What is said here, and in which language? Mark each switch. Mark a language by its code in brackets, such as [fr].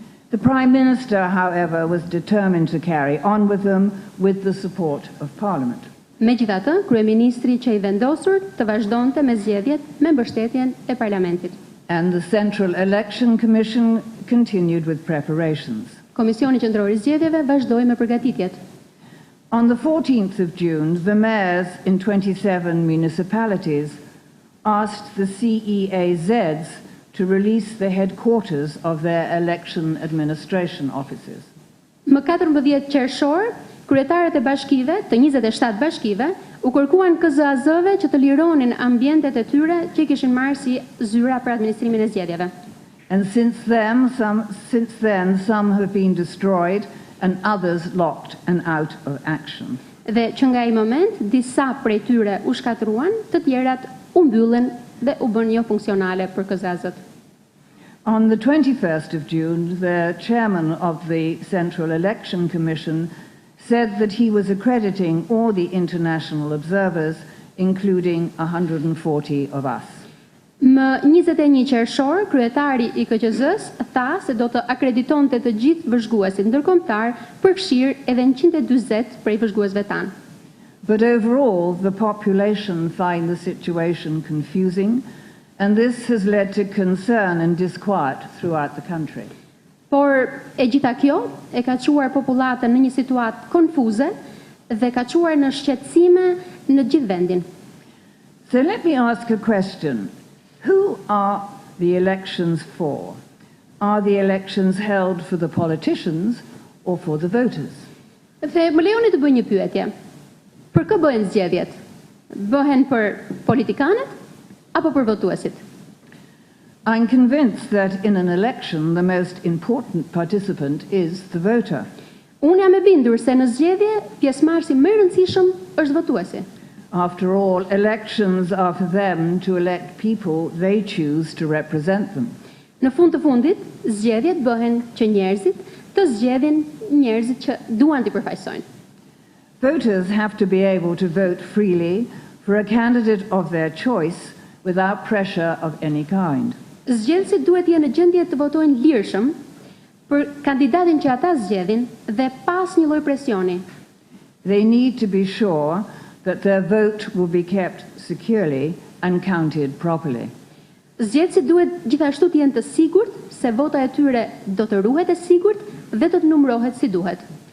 [en] The Prime Minister, however, was determined to carry on with them with the support of Parliament. [sq] Megjithatë, kryeministri që i vendosur të vazhdonte me zgjedhjet me mbështetjen e parlamentit. [en] And the Central Election Commission continued with preparations. [sq] Komisioni Qendror i Zgjedhjeve vazhdoi me përgatitjet. [en] On the 14th of June, the mayors in 27 municipalities asked the CEAZs to release the headquarters of their election administration offices. [sq] Më 14 qershor, kryetarët e bashkive, të 27 bashkive, u kërkuan KQZ-sëve që të lironin ambientet e tyre që i kishin marrë si zyra për administrimin e zgjedhjeve. [en] And since then, some have been destroyed and others locked and out of action. [sq] Dhe që nga ai moment, disa prej tyre u shkatruan, të tjerat u mbyllën dhe u bën jo funksionale për KQZ-sët. [en] On the 21st of June, the chairman of the Central Election Commission said that he was accrediting all the international observers, including 140 of us. [sq] Më 21 qershor, kryetari i KQZ-së tha se do të akreditonte të gjithë vëzhguesit ndërkombëtar, përfshirë edhe 140 prej vëzhguesve tanë. [en] But overall, the population find the situation confusing, and this has led to concern and disquiet throughout the country. [sq] Por e gjitha kjo e ka çuar popullatën në një situatë konfuze dhe ka çuar në shqetësime në gjithë vendin. [en] So let me ask a question. Who are the elections for? Are the elections held for the politicians or for the voters? [sq] Dhe më lejoni të bëj një pyetje. Për kë bëhen zgjedhjet? Bëhen për politikanët apo për votuesit? [en] I'm convinced that in an election the most important participant is the voter. [sq] Unë jam e bindur se në zgjedhje pjesëmarrësi më i rëndësishëm është votuesi. [en] After all, elections are for them to elect people they choose to represent them. [sq] Në fund të fundit, zgjedhjet bëhen që njerëzit të zgjedhin njerëzit që duan t'i përfaqësojnë. [en] Voters have to be able to vote freely for a candidate of their choice without pressure of any kind. [sq] Zgjedhësit duhet jenë në gjendje të votojnë lirshëm për kandidatin që ata zgjedhin dhe pas një lloj presioni. [en] They need to be sure that their vote will be kept securely and counted properly. [sq] Zgjedhësit duhet gjithashtu të jenë të sigurt se vota e tyre do të ruhet e sigurt dhe do të numërohet si duhet.